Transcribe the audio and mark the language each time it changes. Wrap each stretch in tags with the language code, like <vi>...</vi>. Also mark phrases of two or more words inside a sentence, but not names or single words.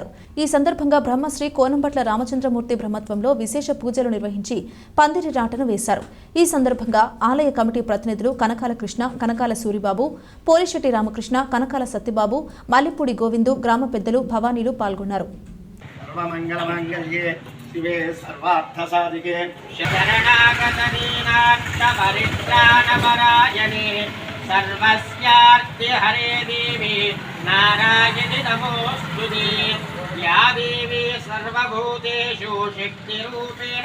<te>ఈ సందర్భంగా బ్రహ్మశ్రీ కోనంబట్ల రామచంద్రమూర్తి బ్రహ్మత్వంలో విశేష పూజలు నిర్వహించి పందిరిరాటను వేశారు. ఈ సందర్భంగా ఆలయ కమిటీ ప్రతినిధులు కనకాల కృష్ణ, కనకాల సూరిబాబు, పోలిశెట్టి రామకృష్ణ, కనకాల సత్యబాబు, మల్లిపూడి గోవిందు, గ్రామ పెద్దలు, భవానీలు పాల్గొన్నారు.</te> <sa>सर्वस्यार्थे हरे देवी नारायणि नमोस्तुते या देवी सर्वभूतेषु शक्तिरूपेण</sa>